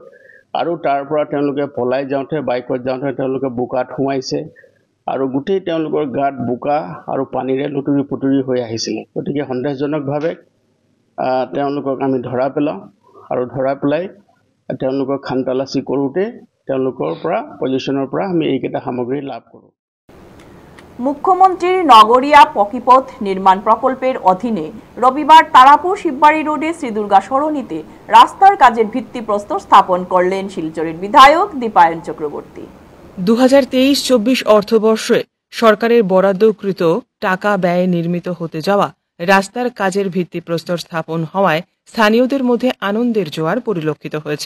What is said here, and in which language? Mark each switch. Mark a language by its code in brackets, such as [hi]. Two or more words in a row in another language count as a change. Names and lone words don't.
[as] আৰু তাৰ পৰা তেওঁলোকে পলাই যাওঁতে বাইকত যাওঁতে তেওঁলোকে বোকাত সোমাইছে আৰু গোটেই তেওঁলোকৰ গাত বোকা আৰু পানীৰে লুতুৰি পুতুৰি হৈ আহিছিলে। গতিকে সন্দেহজনকভাৱে তেওঁলোকক আমি ধৰা পেলাওঁ আৰু ধৰা পেলাই তেওঁলোকক খানতালাচি কৰোঁতে তেওঁলোকৰ পৰা পজিশ্যনৰ পৰা আমি এইকেইটা সামগ্ৰী লাভ কৰোঁ। [bn] মুখ্যমন্ত্রীর নগরিয়া পকিপথ নির্মাণ প্রকল্পের অধীনে রবিবার তারাপুর শিববাড়ি রোডে শ্রী দুর্গা সরণিতে রাস্তার কাজের ভিত্তিপ্রস্তর স্থাপন করলেন শিলচরের বিধায়ক দীপায়ন চক্রবর্তী। 2023-24 অর্থবর্ষে সরকারের বরাদ্দকৃত টাকা ব্যয়ে নির্মিত হতে যাওয়া রাস্তার কাজের ভিত্তিপ্রস্তর স্থাপন হওয়ায় স্থানীয়দের মধ্যে আনন্দের জোয়ার পরিলক্ষিত হয়েছে।